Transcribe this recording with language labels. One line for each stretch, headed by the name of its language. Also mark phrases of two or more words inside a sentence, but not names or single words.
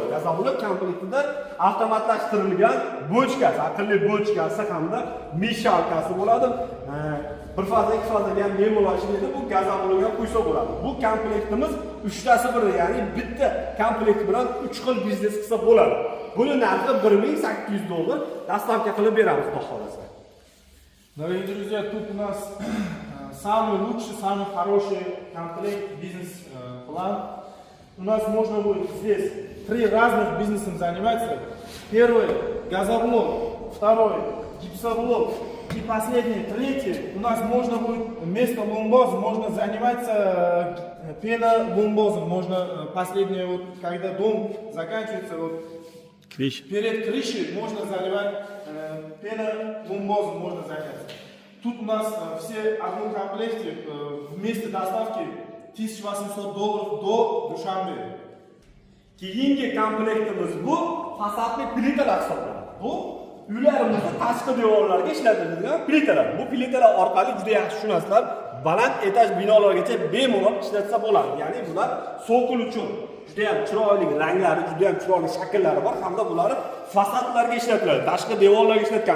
Uzbek: Gazoblok komplektida avtomatlashtirilgan bochkasi, aqlli bochkasi hamda mishalkasi bo'ladi. Bir faza, ikki fazaga ham bemalol ishlaydi. Bu gazoblokga quysa bo'ladi. Bu komplektimiz 3tasi bir, ya'ni bitta komplekt bilan 3 xil biznes qilsa bo'ladi. Buni narxi $1800. Dastavka qilib beramiz, Xudo xolasa.
Russian: Дорогие друзья, тут у нас самый лучший, самый хороший комплект бизнес-план. У нас можно будет здесь 3 разных бизнесом заниматься. Первый газоблок, второй гипсоблок и последний, третий. У нас можно будет вместо ломбоза можно заниматься пеноломбозом. Можно последнее, вот, когда дом заканчивается, вот, перед крышей можно заливать пеноломбозом можно заняться. Тут у нас все в одном комплекте вместе доставки $1800 до Душанбе.
Uzbek: Keyingi komplektimiz bu fasadli plitalar hisoblanadi. Bu uylarimizda tashqi devorlarga ishlatiladigan plitalar. Bu plitalar orqali juda yaxshi tushunasizlar, baland etaj binolargacha bemalol ishlatsa bo'ladi. Ya'ni bular sokul uchun juda ham chiroyli ranglari, juda ham chiroyli shakllari bor hamda bular fasadlarga ishlatiladi, tashqi devorlarga ishlatgan.